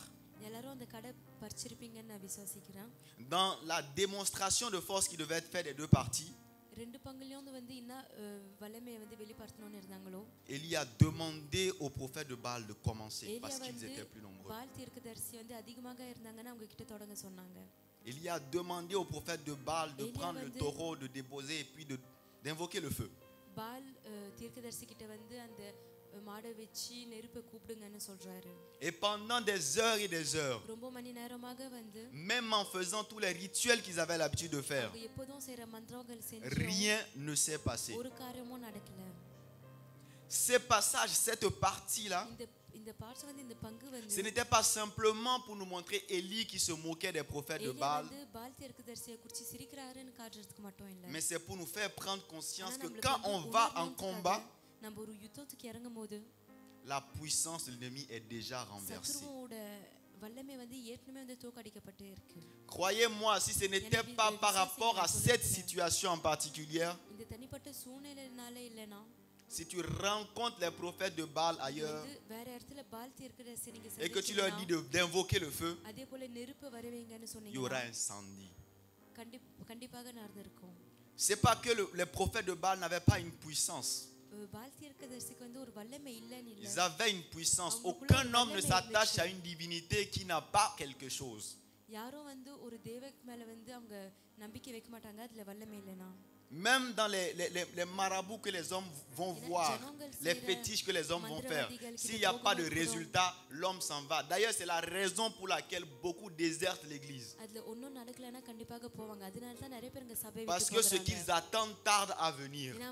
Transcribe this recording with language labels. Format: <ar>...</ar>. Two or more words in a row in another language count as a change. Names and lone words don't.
<ta>எல்லாரும் அந்த கடை பறிச்சிருப்பீங்கன்னு நான் விசுவாசிக்கிறேன்.</ta> <fr>Dans la démonstration de force qui devait être faite des deux parties,</fr> <ta>ரெண்டு பங்குலயும் வந்து என்ன வல்லமையை வந்து வெளிப்படுத்தணும்னு இருந்தாங்களோ,</ta> <fr>Élie a demandé au prophète de Baal de commencer parce ஏலியா qu'ils</fr> <ta>வந்து</ta> <fr>étaient plus nombreux.</fr> <ta>பால் தீர்க்கதரிசி வந்து அதிகமாக இருந்தாங்கன்னா அவங்க கிட்ட தொடங்க சொன்னாங்க.</ta> <fr>Élie a demandé au prophète de Baal de prendre le taureau, de déposer et puis d'invoquer le feu.</fr> <ta>பால் தீர்க்கதரிசி கிட்ட வந்து அந்த மாடை வச்சு நெருப்பை கூப்பிடுங்கன்னு சொல்றாரு.</ta> <fr>Et pendant des heures et des heures,</fr> <ta>ரொம்ப மணி நேரமாக வந்து</ta> <fr>même en faisant tous les rituels qu'ils avaient l'habitude de faire,</fr> <ta>அவங்க எப்போதும் செய்யற மந்திரங்கள் செஞ்சு</ta> <fr>rien ne s'est passé.</fr> <ta>ஒரு காரியமும் நடக்கல.</ta> <fr>Ces passages, cette partie-là,</fr> <ta>இந்த பார்ட்ஸ் வந்து இந்த பங்கு வந்து</ta> <fr>ce n'était pas simplement pour nous montrer Élie qui se moquait des prophètes de ஏலியா Baal,</fr> <ta>வந்து பால் தீர்க்கதரிசியை குறித்து சிரிக்கிறாருன்னு காட்டுறதுக்கு மட்டும் இல்ல.</ta> <fr>mais c'est pour nous faire prendre conscience</fr> <ta>ஆனா</ta> <fr>que</fr> <ta>நம்மளுக்கு</ta> <fr>quand</fr> <ta>வந்து</ta> <fr>on va en</fr> <ta>உணர்வுக்காக</ta> <fr>combat,</fr> <ta>நம்ம ஒரு யுத்தத்துக்கு இறங்கும் போது</ta> <fr>la puissance de l'ennemi est déjà renversée.</fr> <ta>சத்ருவோட வல்லமை வந்து ஏற்கனவே வந்து தோக்கடிக்கப்பட்டு இருக்கு.</ta> <fr>Croyez-moi, si ce n'était pas par rapport à cette situation en particulier,</fr> <ta>இந்த தனிப்பட்ட சூழ்நிலைனால இல்லனா</ta> <fr>si tu rencontres les prophètes de Baal ailleurs</fr> <ta>வந்து வேற இடத்துல பால் தீர்க்கதரிசி நீங்க</ta> <fr>et que tu leur dis d'invoquer le feu,</fr> <ta>அதே போல நெருப்பு வரவேங்கன்னு</ta> <fr>il y</fr> <ta>சொன்னீங்க</ta> <fr>aura incendie.</fr> <ta>கண்டிப்பாக நடந்திருக்கும்.</ta> <fr>C'est pas que les prophètes de Baal n'avaient pas une puissance.</fr> <ta>பால் தீர்க்கதரிசிக்கு வந்து ஒரு வல்லமை இல்லன்னு இல்ல.</ta> <fr>Ils avaient une puissance. Aucun homme ne s'attache à une divinité qui n'a pas quelque chose.</fr> <ta>யாரோ வந்து ஒரு தேவக்கு மேல வந்து அவங்க நம்பிக்கை வைக்க மாட்டாங்க அதுல வல்லமை இல்லனா.</ta> <fr>Même dans les marabouts que les hommes vont voir, les fétiches que les hommes vont faire, s'il n'y a pas de résultat, l'homme s'en va. D'ailleurs, c'est la raison pour laquelle beaucoup désertent l'église. Parce que ce qu'ils attendent tarde à venir.</fr>